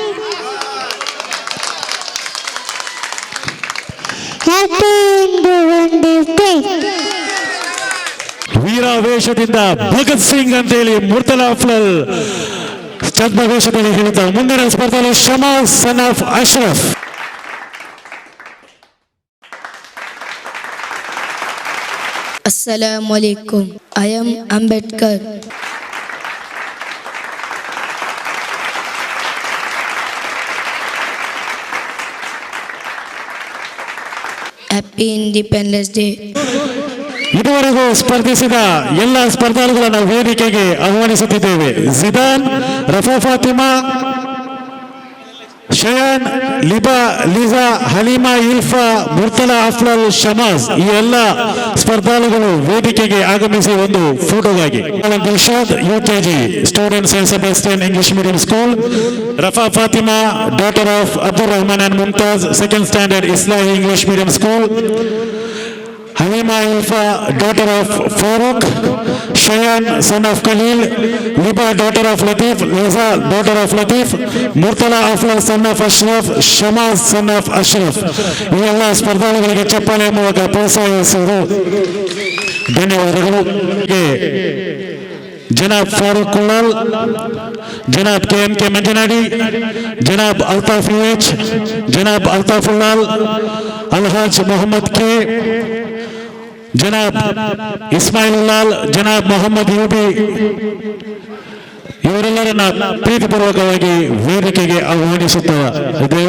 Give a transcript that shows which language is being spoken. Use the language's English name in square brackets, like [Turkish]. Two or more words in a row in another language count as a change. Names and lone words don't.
[English] Happy Independence Day. [Kannada] ವೀರಾವೇಶದಿಂದ ಭಗತ್ ಸಿಂಗ್ ಅಂತೇಳಿ ಮುರ್ತಲಾ ಅಫ್ಲಲ್ ಛದ್ಮವೇಷದಲ್ಲಿ ಹೇಳುತ್ತಾರೆ. ಮುಂದಿನ ಸ್ಪರ್ಧೆಯಲ್ಲಿ ಶಮಾಲ್ [English] son of [Kannada] ಅಶ್ರಫ್. [Arabic] السلام عليكم. [English] I am Ambedkar. Happy Independence Day. [Kannada] ಇದುವರೆಗೂ ಸ್ಪರ್ಧಿಸಿದ ಎಲ್ಲ ಸ್ಪರ್ಧಾಳುಗಳನ್ನು ವೇದಿಕೆಗೆ ಆಹ್ವಾನಿಸುತ್ತಿದ್ದೇವೆ. ಜಿದಾನ್, ರಫಾ ಫಾತಿಮಾ, ಶಯಾನ್, ಲಿಬಾ, ಲೀಸಾ, ಹಲೀಮಾ ಇಲ್ಫಾ, ಮುರ್ತಲಾ ಅಫ್ಲಲ್, ಶಮಾಜ್ ಈ ಎಲ್ಲ ಸ್ಪರ್ಧಾಳುಗಳು ವೇದಿಕೆಗೆ ಆಗಮಿಸಿ ಒಂದು ಫೋಟೋಗಾಗಿ. [English] Dilshad UKG student Saints Sebastian English medium school. Rafa Fatima daughter of Abdul Rahman and Mumtaz second standard Islahi English medium school. ಹಲೀಮಾ Alima Ilfa, daughter of Farooq, Shayan, son of Khalil, Liba, daughter of Latif, Liza, daughter of Latif, Murtala Afla, son of Ashraf, Shamaz, son of Ashraf. [Kannada] ಈ ಎಲ್ಲ ಸ್ಪರ್ಧಾಳುಗಳಿಗೆ ಚಪ್ಪಾಳೆ ಮೂಲಕ ಪ್ರೋತ್ಸಾಹಿಸುವುದು ಧನ್ಯವಾದಗಳು. जनाब फारूक कुलाल, जनाब KMK मंजनाडी, जनाब अल्ताफ एच, जनाब अल्ताफुल्लाल, अलहाज मोहम्मद के, जनाब इस्माइलुल्लाल, जनाब मोहम्मद यूबी ಇವರೆಲ್ಲರನ್ನ ಪ್ರೀತಿಪೂರ್ವಕವಾಗಿ ವೇದಿಕೆಗೆ ಆಹ್ವಾನಿಸುತ್ತಿದ್ದೇವೆ.